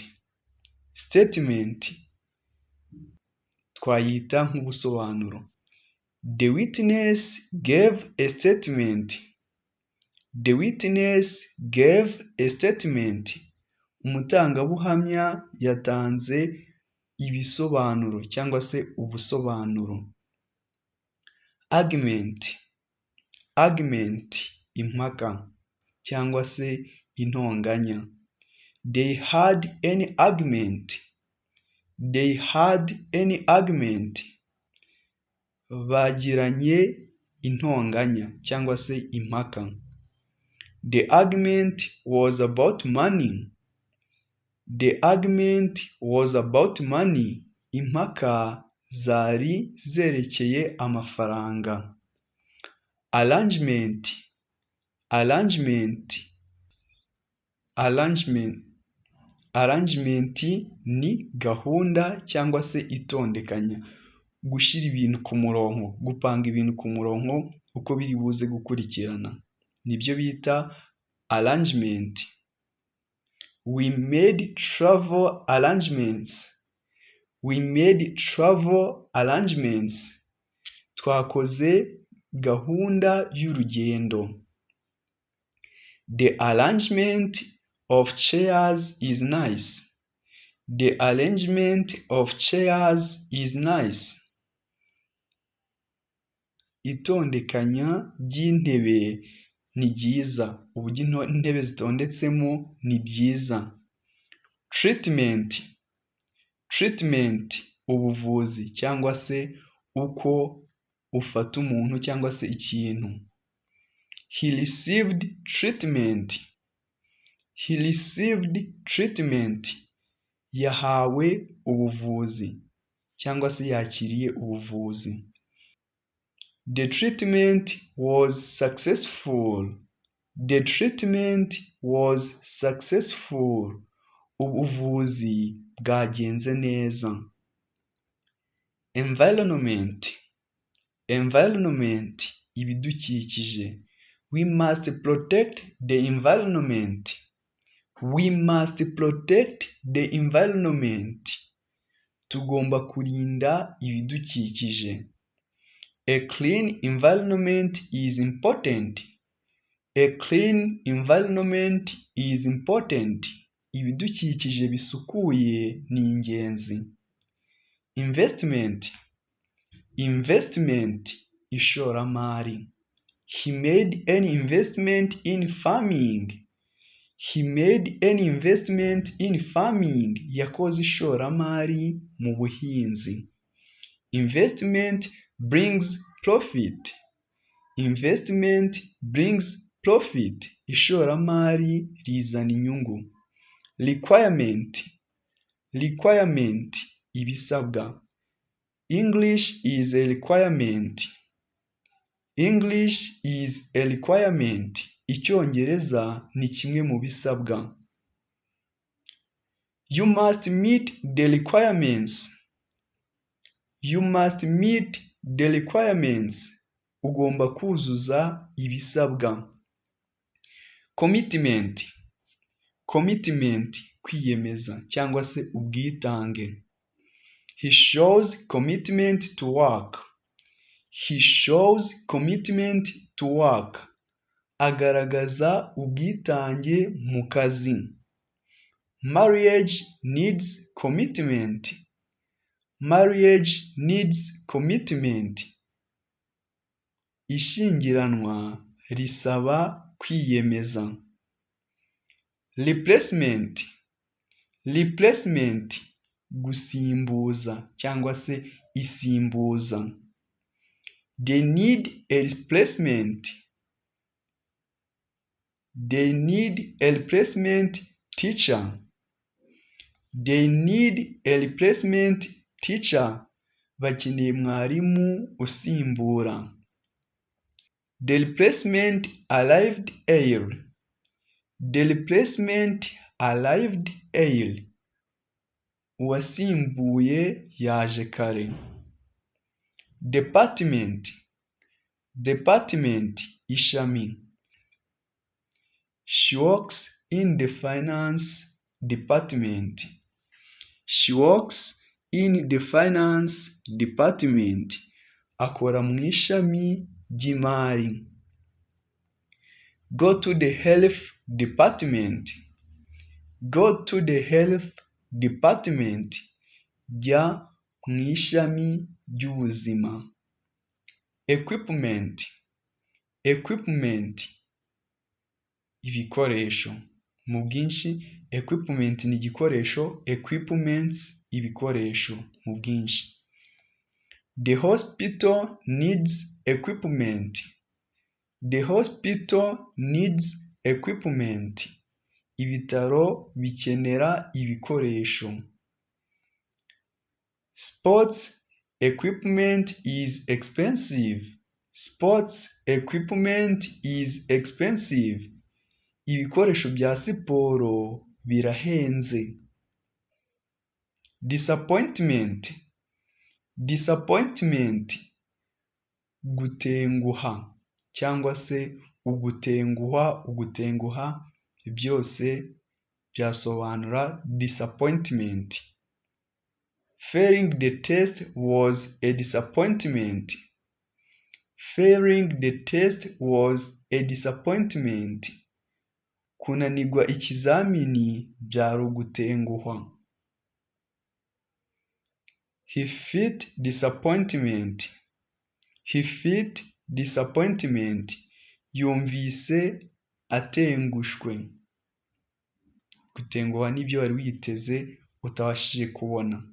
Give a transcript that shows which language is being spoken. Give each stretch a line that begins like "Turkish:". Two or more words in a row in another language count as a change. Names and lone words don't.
Kinyarwanda: Statement, twayita nk'ubusobanuro.
English: The witness gave a statement. The witness gave a statement.
Kinyarwanda: Umutangabuhamya yatanze ibisobanuro cyangwa se ubusobanuro.
English: Argument. Argument,
Kinyarwanda: impaka cyangwa se intonganya.
English: They had any argument. They had any argument.
Kinyarwanda: Bagiranye intonganya cyangwa se impaka.
English: The argument was about money. The argument was about money.
Kinyarwanda: Impaka zari zerekeye amafaranga.
English: Arrangement. Arrangement. Arrangement.
Kinyarwanda: Arrangement ni gahunda cyangwa se itondekanya. Gushyira ibintu ku murongo, gupanga ibintu ku murongo uko biri buze gukurikirana. Nibyo bita arrangement.
English: We made travel arrangements. We made travel arrangements.
Kinyarwanda: Twakoze gahunda y'urugendo.
English: The arrangement of chairs is nice. The arrangement of chairs is nice.
Kinyarwanda: Itondekanya ry'intebe ni ryiza. Uburyo intebe zitondetsemo ni byiza.
English: Treatment. Treatment,
Kinyarwanda: ubuvuzi cyangwa se uko ufata umuntu cyangwa se ikintu.
English: He received treatment. He received treatment.
Kinyarwanda: yahawe ubuvuzi cyangwa se yakiriye ubuvuzi.
English: The treatment was successful. The treatment was successful.
Kinyarwanda: Ubuvuzi bwagenze neza.
English: Environment.
Kinyarwanda: Environment, ibidukikije.
English: We must protect the environment. We must protect the environment.
Kinyarwanda: Tugomba kurinda ibidukikije.
English: A clean environment is important. A clean environment is important.
Kinyarwanda: Ibidukikije bisukuye ni ingenzi.
English: Investment.
Kinyarwanda: Investment, ishoramari.
English: He made an investment in farming. He made an investment in farming.
Kinyarwanda: Yakoze ishoramari mu buhinzi.
English: Investment brings profit. Investment brings profit.
Kinyarwanda: Ishoramari rizana inyungu.
English: Requirement. Requirement, ibisabwa. English is a requirement. English is a requirement.
Kinyarwanda: Icyongereza ni kimwe mu bisabwa.
English: You must meet the requirements. You must meet the requirements.
Kinyarwanda: Ugomba kuzuza ibisabwa.
English: Commitment.
Kinyarwanda: Commitment, kwiyemeza cyangwa se ubwitange.
English: He shows commitment to work. He shows commitment to work.
Kinyarwanda: Agaragaza ubwitange mu kazi.
English: Marriage needs commitment. Marriage needs commitment.
Kinyarwanda: Ishyingiranwa risaba kwiyemeza.
English: Replacement.
Kinyarwanda: Replacement, gusimbuza cyangwa se isimbuza.
English: They need a replacement. They need a replacement teacher. They need a replacement teacher.
Kinyarwanda: Bakeneye mwarimu usimbura.
English: The replacement arrived early. The replacement arrived early.
Kinyarwanda: Uwasimbuye yaje kare.
English: Department. Department, ishami. She works in the finance department. She works in the finance department.
Kinyarwanda: Akora mu ishami ry'imari.
English: Go to the health department. Go to the health department.
Kinyarwanda: Jya mu ishami ry'ubuzima.
English: Equipment. Equipment, ibikoresho.
Kinyarwanda: Mu bwinshi, equipment ni igikoresho, equipments ibikoresho mu bwinshi.
English: The hospital needs equipment. The hospital needs equipment.
Kinyarwanda: Ibitaro bikenera ibikoresho.
English: Sports equipment is expensive. Sports equipment is expensive.
Kinyarwanda: Ibikoresho bya siporo birahenze.
English: Disappointment.
Kinyarwanda: Disappointment, gutenguha cyangwa se ugutenguha. Ugutenguha byose byasobanura disappointment.
English: Failing the test was a disappointment. Failing the test was a disappointment.
Kinyarwanda: Kunanirwa ikizamini byari ugutenguhwa.
English: He felt disappointment. He felt disappointment.
Kinyarwanda: Yumvise atengushwe. Gutenguha n'ibyo wari witeze utabashije kubona.